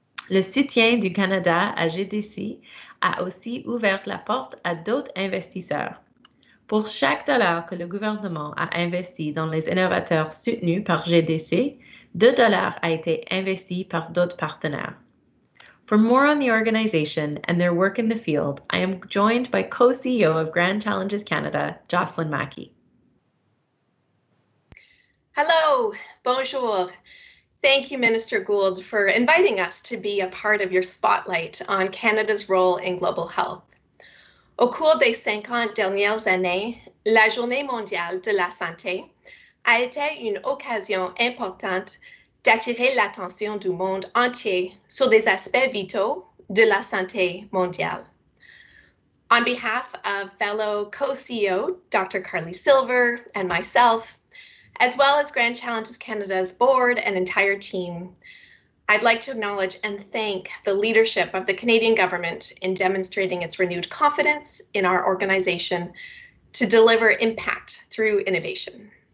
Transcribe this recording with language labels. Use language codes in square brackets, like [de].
[fr] Le soutien du Canada à GDC a aussi ouvert la porte à d'autres investisseurs. Pour chaque dollar que le gouvernement a investi dans les innovateurs soutenus par GDC, 2 dollars a été investi par d'autres partenaires. [en] For more on the organization and their work in the field, I am joined by co-CEO of Grand Challenges Canada, Jocelyn Mackey. Hello, bonjour. Thank you, Minister Gould, for inviting us to be a part of your spotlight on Canada's role in global health. [fr] Au cours des 50 dernières années, la Journée mondiale de la santé a été une occasion importante d'attirer l'attention du monde entier sur des aspects vitaux de la santé mondiale. [en] On behalf of fellow co-CEO Dr. Carly Silver and myself, as well as Grand Challenges Canada's board and entire team, I'd like to acknowledge and thank the leadership of the Canadian government in demonstrating its renewed confidence in our organization to deliver impact through innovation.